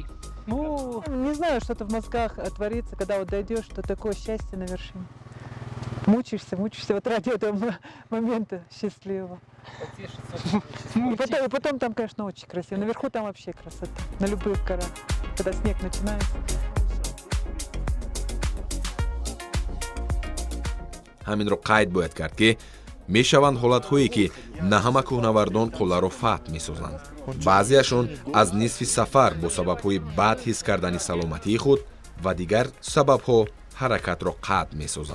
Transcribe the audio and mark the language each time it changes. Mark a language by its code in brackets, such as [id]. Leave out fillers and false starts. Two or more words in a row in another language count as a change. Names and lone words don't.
[ru] Ну, не знаю, что-то в мозгах творится, когда вот дойдешь, что такое счастье на вершине. Мучаешься вот ради этого момента счастливого. И потом там, конечно, очень красиво. Наверху там вообще красота. На любых горах, когда снег начинается. [tg] ҳаминро қайд бояд кард ки мешаванд ҳолатҳое ки на ҳама кӯҳнавардон қулларо фатҳ месозанд. баъзеашон аз нисфи сафар бо сабабҳои бад ҳис кардани саломатии худ ва дигар сабабҳо ҳаракатро қатъ месозанд.